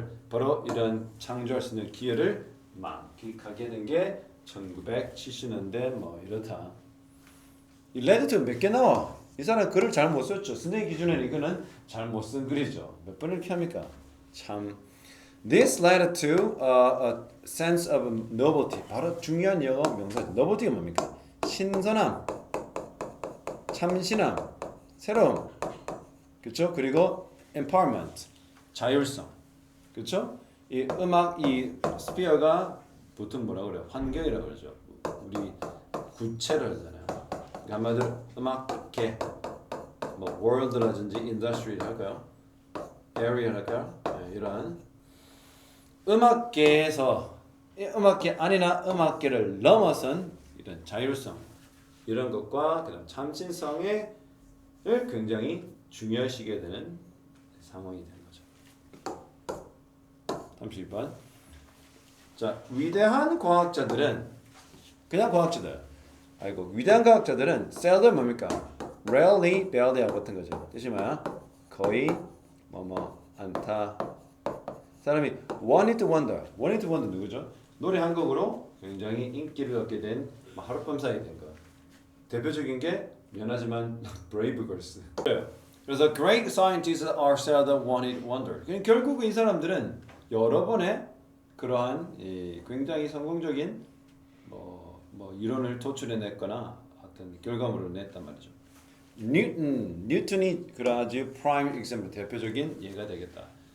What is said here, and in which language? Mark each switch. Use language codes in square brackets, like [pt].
[ko] 바로 이런 창조할 수 있는 기회를 만끽하게 된 게 1970년대 뭐 이렇다. 이 레드 몇 개 나와? 이 사람 글을 잘 못 썼죠. 선생님 기준에는 이거는 잘 못 쓴 글이죠. 몇 번을 이렇게 합니까? 참. [en] This led to a sense of novelty. [ko] 바로 중요한 영어 명사. novelty가 뭡니까? 신선함, 참신함, 새로움. 그렇죠? 그리고 empowerment, 자율성. 그렇죠? 이 음악 이 스피어가 보통 뭐라 그래요? 환경이라고 그러죠. 우리 구체를 하잖아요. 그러니까 한마디로 음악계, 뭐 world라든지 industry 할까요? area 할까요? 네, 이런 음악계에서 음악계 아니나 음악계를 넘어선 이런 자율성 이런 것과 그다음 참신성을 굉장히 중요시하게 되는 상황이 되는 거죠. 32번. 자, 위대한 과학자들은 그냥 과학자들. 위대한 과학자들은 seldom 뭡니까? rarely, barely 같은 거죠. 뜻이 뭐야? 거의 않다. 사람이 One Hit Wonder 누구죠? 노래 한 곡으로 굉장히 인기를 얻게 된 하룻밤 사이에 된 거. 대표적인 게 미안하지만 brave girls. 그래서 [en] great scientists are seldom one-hit wonder. [ko] 결국 이 사람들은 여러 번의 그러한 굉장히 성공적인 뭐 이론을 도출해냈거나 어떤 결과물을 냈단 말이죠. 뉴턴이 그라지 프라임 example 대표적인 예가 되겠다.